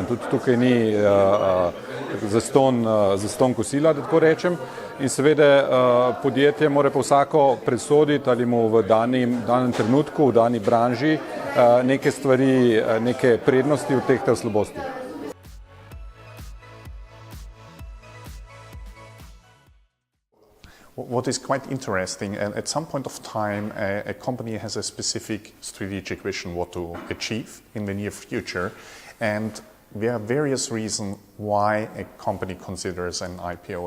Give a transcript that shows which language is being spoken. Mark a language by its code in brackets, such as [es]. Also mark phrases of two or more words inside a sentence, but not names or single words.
[sl] Tudi tukaj ni zastonj kosila, da tako rečem. In seveda podjetje mora pa vsako presoditi, ali mu v danem trenutku, v dani branži neke stvari, neke prednosti odtehta slabosti. [en] What is quite interesting, and at some point of time, a company has a specific strategic vision what to achieve in the near future, and there are various reasons why a company considers an IPO.